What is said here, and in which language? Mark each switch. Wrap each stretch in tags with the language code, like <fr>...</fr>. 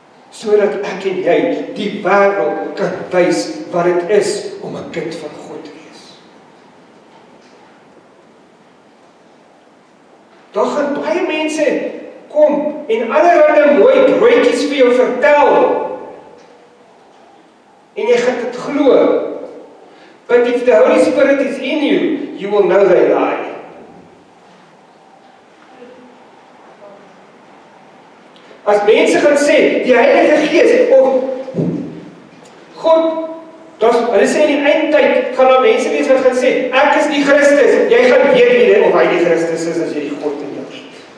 <af>Sodat ek en jy die wêreld kan wys wat dit is om 'n kind van God te wees. Daar gaan baie mense kom en allerlei mooi broodjies vir jou vertel. En jy gaan dit glo.</af> <en>But if the Holy Spirit is in you, you will know they lie.</en> <af>As mense gaan sê, die Heilige Gees, of God, hulle sê in die eindtyd, gaan daar mense wees wat gaan sê, ek is die Christus, jy gaan weet wie of hy die Christus is, as jy die God in jou het.</af>